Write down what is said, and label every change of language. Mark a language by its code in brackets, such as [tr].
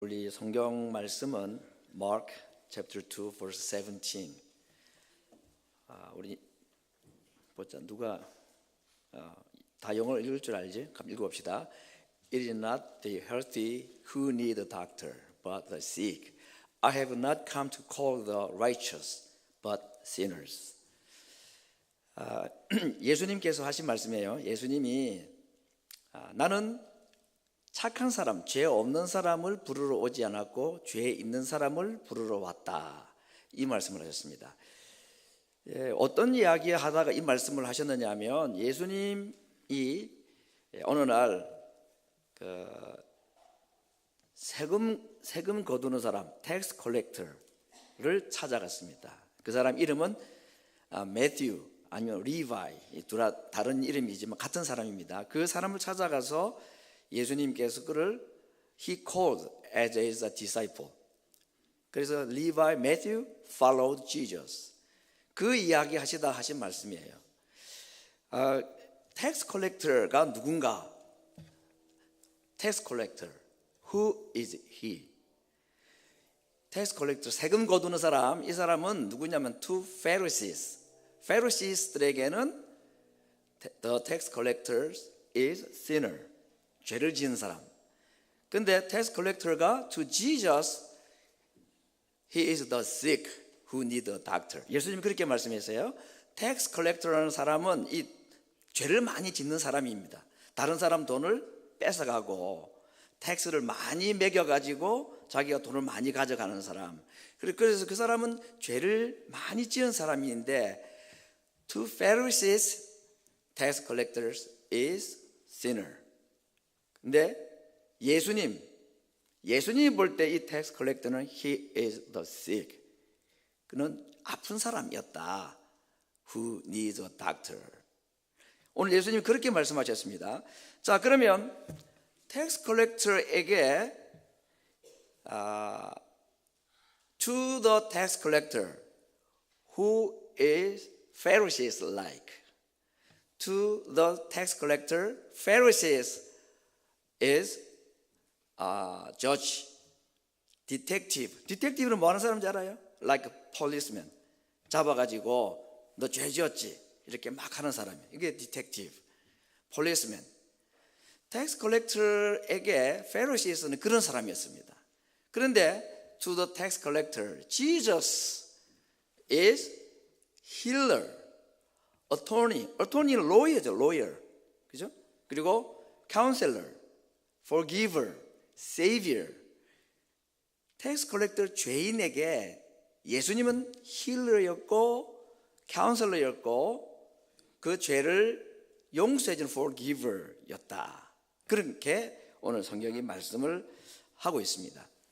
[ko] 우리 성경 말씀은 Mark [en] chapter 2 verse 17. [ko] 우리 보자 누가 다 영어를 읽을 줄 알지? 그럼 읽어봅시다. [en] It is not the healthy who need a doctor, but the sick. I have not come to call the righteous, but sinners. [ko] 예수님께서 하신 말씀이에요. 예수님이 나는 착한 사람, 죄 없는 사람을 부르러 오지 않았고 죄 있는 사람을 부르러 왔다. 이 말씀을 하셨습니다. 어떤 이야기 하다가 이 말씀을 하셨느냐 하면 예수님이 어느 날 세금 거두는 사람, 텍스 컬렉터를 찾아갔습니다. 그 사람 이름은 매튜 아니면 리바이, 둘 다 다른 이름이지만 같은 사람입니다. 그 사람을 찾아가서 예수님께서 그를 [en] He called as his disciple. 그래서 Levi, Matthew followed Jesus. [ko] 그 이야기 하시다 하신 말씀이에요. Tax collector가 누군가? [en] Tax collector, who is he? Tax collector, [ko] 세금 거두는 사람. 이 사람은 누구냐면 [en] to Pharisees. [ko] Pharisees들에게는 [en] the tax collector is sinner. [ko] 죄를 지은 사람. 근데 [en] tax collector가 to Jesus, he is the sick who need a doctor. [ko] 예수님이 그렇게 말씀하세요. tax collector라는 사람은 이 죄를 많이 짓는 사람입니다. 다른 사람 돈을 뺏어가고 텍스를 많이 매겨가지고 자기가 돈을 많이 가져가는 사람. 그래서 그 사람은 죄를 많이 지은 사람인데 [en] to Pharisees, tax collectors is sinner. [ko] 근데 예수님이 볼 때 이 텍스 컬렉터는 [en] he is the sick. [ko] 그는 아픈 사람이었다. [en] Who needs a doctor. [ko] 오늘 예수님이 그렇게 말씀하셨습니다. 자, 그러면 텍스 컬렉터에게 [en] to the tax collector who is Pharisees like. To the tax collector, Pharisees is judge, detective. [ko] detective는 뭐 하는 사람인지 알아요? [en] Like a policeman. [ko] 잡아가지고 너 죄 지었지? 이렇게 막 하는 사람이에요. 이게 detective, policeman. tax collector에게 Pharisees는 그런 사람이었습니다. 그런데 [en] to the tax collector, Jesus is healer, attorney. [ko] attorney는 lawyer죠, lawyer. 그죠? [en] 그리고 counselor, forgiver, savior. [ko] 텍스 컬렉터 죄인에게 예수님은 힐러였고 카운셀러였고 그 죄를 용서해주는 forgiver였다. 그렇게 오늘 성경이 말씀을 하고 있습니다.